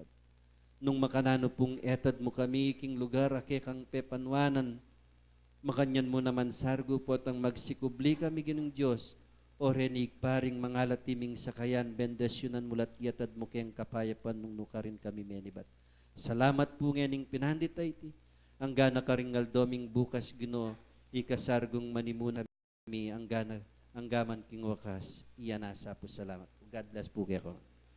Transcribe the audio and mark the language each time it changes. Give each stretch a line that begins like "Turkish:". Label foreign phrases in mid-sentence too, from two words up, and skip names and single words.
Pampanga: Nung makanano pong etad mo kami king lugar ake kang pepanwanan, makanyan mo naman sargo po ang magsikubli kami ginong Diyos, o renig paring mga latiming sakayan, bendesyonan mulat yatad mo keng kapayapan nung nukarin kami menibat. Salamat po ngening pinandit ay ti, ang gana karingal doming bukas gino, ikasargong manimuna kami, ang gaman king wakas, iyan asa po salamat.
English: God bless po kayo.